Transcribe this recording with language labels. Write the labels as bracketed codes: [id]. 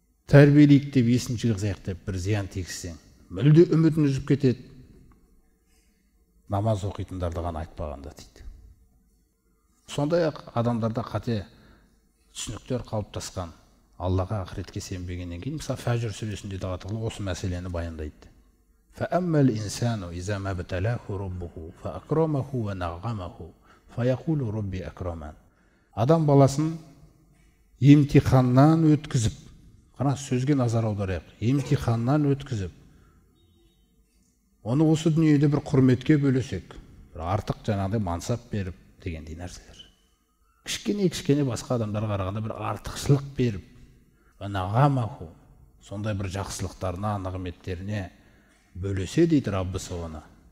[kk] Тәрбиелейік деп, есінші қылсақ деп бір зиян тигізсең, мүлде үмітін үзіп кетеді. Намаз оқитындарды ғана айтпағанда дейді. Сондай-ақ адамдарда қате түсініктер қалыптасқан. Аллаға, ақыретке сенбегеннен кейін, мысалы Фәжр сүресінде де осы мәселені баяндайды. [ar] فأما الإنسان إذا ما ابتلاه ربه فأكرمه ونعمه فيقول ربي أكرمن. [kk] Адам баласын емтиханнан өткізіп, қана сөзге назар аударайық, емтиханнан өткізіп, оны осы дүниеде бір құрметке бөлесек, бір артық жаңағыдай мансап беріп дегендей нәрселер. Кішкене басқа адамдарға қарағанда бір артықшылық беріп, нағамаху, сондай бір жақсылықтарына, нығметтеріне бөлесе дейді Раббысы оны.